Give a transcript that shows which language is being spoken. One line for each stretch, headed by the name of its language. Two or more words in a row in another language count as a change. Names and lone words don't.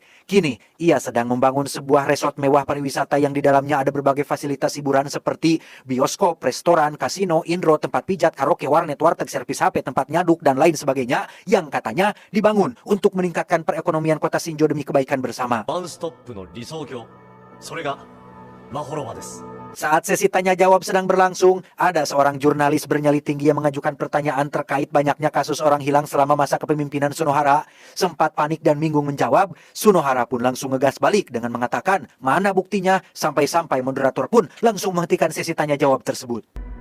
Indonesian: Kini, ia sedang membangun sebuah resort mewah pariwisata yang di dalamnya ada berbagai fasilitas hiburan seperti bioskop, restoran, kasino, inro, tempat pijat, karaoke, warnet, warteg, servis HP, tempat nyaduk, dan lain sebagainya yang katanya dibangun untuk meningkatkan perekonomian kota Shinjo demi kebaikan bersama.
Japanese: ワンストップの理想郷、それがマホロバです。
Indonesian: Saat sesi tanya jawab sedang berlangsung, ada seorang jurnalis bernyali tinggi yang mengajukan pertanyaan terkait banyaknya kasus orang hilang selama masa kepemimpinan Sunohara. Sempat panik dan bingung menjawab, Sunohara pun langsung ngegas balik dengan mengatakan mana buktinya, sampai-sampai moderator pun langsung menghentikan sesi tanya jawab tersebut.